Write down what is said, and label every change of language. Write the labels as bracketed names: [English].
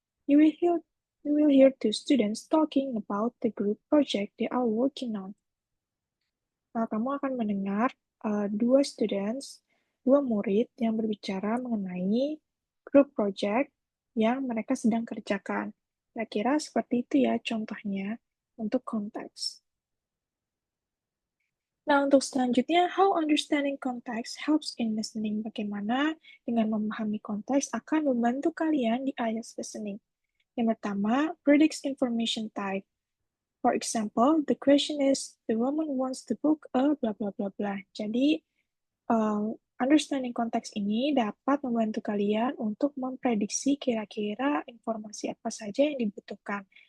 [English] You will hear two students talking about the group project they are working on. [Indonesian] Nah, kamu akan mendengar dua students, dua murid yang berbicara mengenai group project yang mereka sedang kerjakan. Kira-kira seperti itu ya contohnya untuk konteks. Nah, untuk selanjutnya, [English] how understanding context helps in listening. [Indonesian] Bagaimana dengan memahami konteks akan membantu kalian di IELTS listening. Yang pertama, [English] predicts information type. For example, the question is, the woman wants to book a blah blah blah blah. [Indonesian] Jadi, understanding konteks ini dapat membantu kalian untuk memprediksi kira-kira informasi apa saja yang dibutuhkan.